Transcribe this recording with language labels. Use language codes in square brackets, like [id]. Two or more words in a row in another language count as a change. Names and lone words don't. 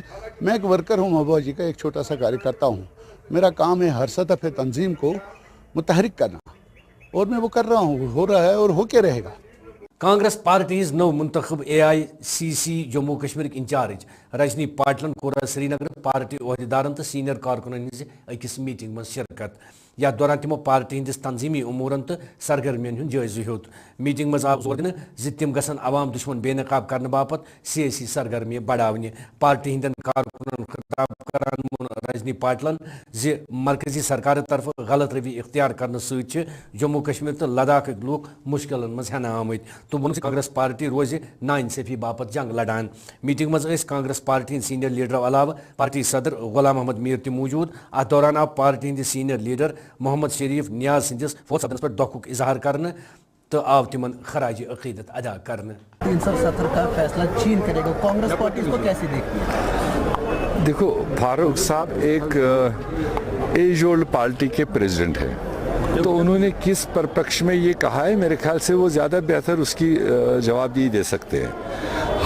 [hi] मैं एक वर्कर हूँ महबूबा जी का, एक छोटा सा कार्यकर्ता हूँ। मेरा काम है हर सतह पे तंजीम को मुतहरिक करना, और मैं वो कर रहा हूँ, हो रहा है और होके रहेगा। [ks] कांग्रेस पार्टी नव मुंतखब AICC जम्मू कश्मीर इंचार्ज रजनी पाटिलन कोर श्रीनगर पार्टी ओहदेदारन तो सीनियर कारकुनन अकिस मीटिंग में शिरकत। या दौरान तिमो पार्टी हंदिस तंजीमी उमूरन तो सरगर्मियन हुंद जायज़ हेत। मीटिंग में आव जोर दिन तिम गसन अवाम दुश्मन बेनकाब करने बापत सियासी सरगर्मी बढ़ावने। पार्टी हंदन कारकुनन खिताब करान रजनी पाटिलन मरकजी सरकार तरफ गलत रवि इख्तियार करने सत जम्मू कश्मीर तो लद्दाख लोग मुश्किलन मज हेना आमत। तो वोन कांग्रेस पार्टी रोज नाइंसाफी बापत जंग लड़ान। मीटिंग में कांग्रेस पार्टी [en] senior leader [ks] अलावा पार्टी सदर गुलाम अहमद मीर ति मौजूद। अत दौरान आव पार्टी हंद [en] senior leader [ks] मोहम्मद शरीफ नियाज सिंदिस फौत सदनस पर दुख इजहार करने तो आव तिमन खराज अकीदत अदा करने। [hi] 370 का फैसला चीन करेगा, कांग्रेस पार्टी इसको कैसे देखती है? देखो, फारूक साहब एक [en] age old party [hi] के प्रेसिडेंट हैं, तो उन्होंने किस परिप्रेक्ष्य में ये कहा है, मेरे ख्याल से वो ज़्यादा बेहतर उसकी जवाब दे सकते हैं।